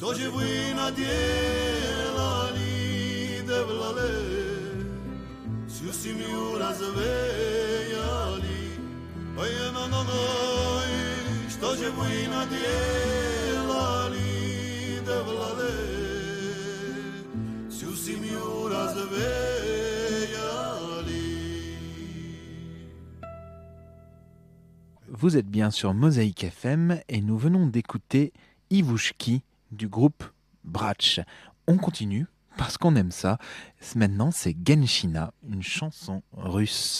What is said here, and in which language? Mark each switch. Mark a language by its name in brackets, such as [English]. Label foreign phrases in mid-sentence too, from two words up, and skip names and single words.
[Russian] же вы наделали, да влале, всю семью развеяли, ой, ой, что же вы наделали, да влале, семью развеяли. [French] Vous êtes bien sur Mosaïque FM et nous venons d'écouter Ivushki du groupe Bratch. On continue parce qu'on aime ça. Maintenant, c'est Genshina, une chanson russe.